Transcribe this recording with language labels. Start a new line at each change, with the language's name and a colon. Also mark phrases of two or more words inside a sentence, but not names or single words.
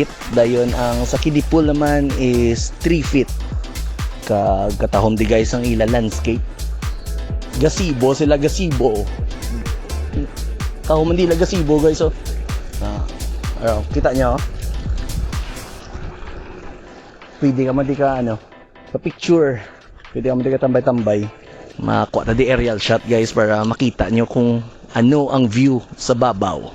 Hiligaynon: Dayon ang sa
English: kiddie pool
Hiligaynon: naman is 3 feet. Kag katahom di guys ang ila landscape. Gazebo sila gazebo. Kahom hindi la gazebo guys oh.
Filipino: Kita nyo oh.
Hiligaynon: Pwede ka man di ka pa-picture. Pwede ka tambay-tambay. Makakuha na di
English: aerial shot
Hiligaynon: guys para makita nyo kung ano ang view sa babaw.